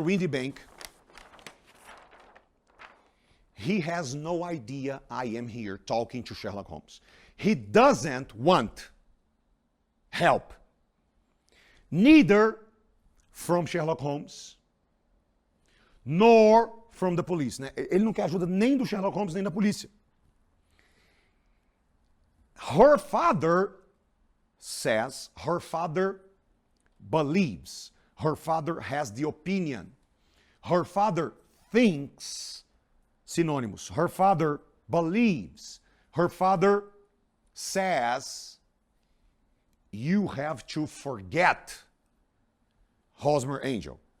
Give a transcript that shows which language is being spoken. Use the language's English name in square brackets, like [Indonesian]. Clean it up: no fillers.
[English] Windybank, he has no idea I am here talking to Sherlock Holmes. He doesn't want help. Neither from Sherlock Holmes, nor from the police. [Portuguese] Né? Ele não quer ajuda nem do Sherlock Holmes, nem da polícia. [English] Her father says, her father believes, her father has the opinion, her father thinks, synonymous, her father believes, her father says, you have to forget Hosmer Angel.